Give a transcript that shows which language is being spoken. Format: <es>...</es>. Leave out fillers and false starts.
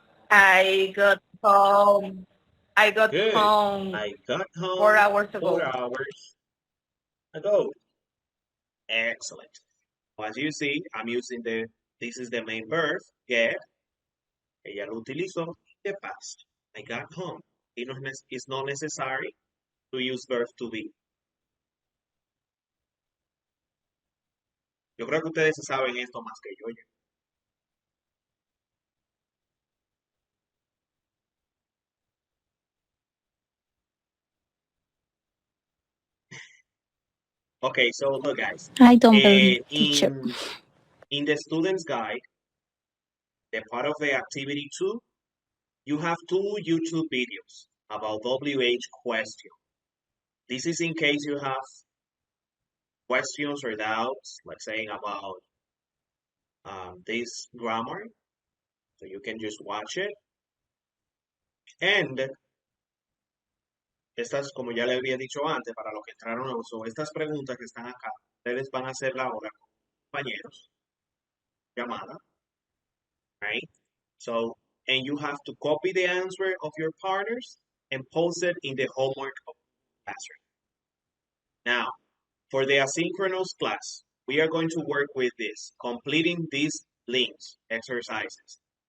<en>I got home. I got Good. home I got home 4 hours ago. 4 hours ago. Excellent. Well, as you see, I'm using this is the main verb, get.</en> <es>Ella lo utilizó</es> <en>in the past. I got home. It's not necessary to use verb to be.</en> <es>Yo creo que ustedes saben esto más que yo.</es> <en>Okay, so look, guys. I don't believe, teacher. In the student's guide, the part of the activity 2, you have 2 YouTube videos about WH question. This is in case you have questions or doubts, let's say about this grammar. So you can just watch it.</en> <es>And estas, como ya le había dicho antes, para los que entraron nuevos, so estas preguntas que están acá, ustedes van a hacerla ahora con compañeros, llamada, right?</es> <en>So, and you have to copy the answer of your partners and post it in the homework of the classroom. Now, for the asynchronous class, we are going to work with this, completing these links, exercises.</en>